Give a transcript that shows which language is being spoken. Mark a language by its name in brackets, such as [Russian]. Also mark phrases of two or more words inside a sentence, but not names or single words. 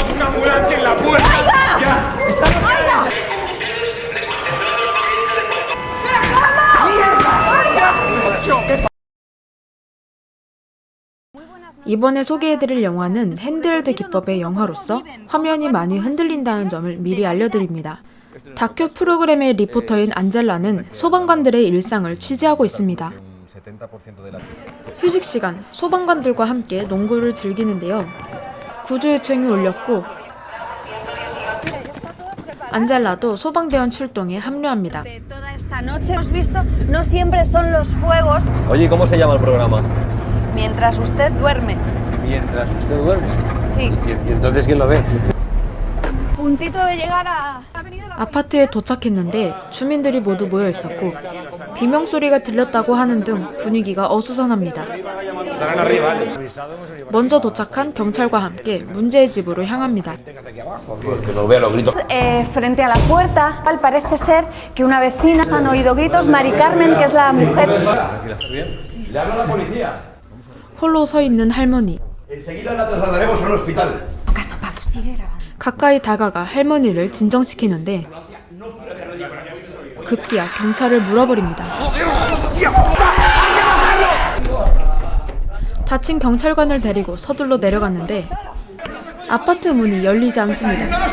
[Spanish] una ambulancia en la puerta. Ya, estamos ya. [Korean] 이번에 소개해드릴 영화는 핸드헬드 기법의 영화로서 화면이 많이 흔들린다는 점을 미리 알려드립니다. 다큐 프로그램의 리포터인 안젤라는 소방관들의 일상을 취재하고 있습니다. 휴식 시간, 소방관들과 함께 농구를 즐기는데요. 구조 요청이 울렸고 안젤라도 소방대원 출동에 합류합니다. [Spanish] Oye, ¿cómo se llama el programa? Mientras usted duerme. Mientras usted duerme. Sí. ¿Y entonces quién lo ve? Puntito de llegar a... [Korean] 아파트에 도착했는데 주민들이 모두 모여 있었고 비명 소리가 들렸다고 하는 등 분위기가 어수선합니다. 먼저 도착한 경찰과 함께 문제의 집으로 향합니다. [Spanish] Frente a la puerta, parece ser que una vecina han oído gritos. Mari Carmen, que es la mujer. Le habla la policía. [Korean] 홀로 서 있는 할머니. [Spanish] Enseguida la trasladaremos al hospital. [Korean] 가까이 다가가 할머니를 진정시키는데 급기야 경찰을 물어버립니다. 다친 경찰관을 데리고 서둘러 내려갔는데 아파트 문이 열리지 않습니다.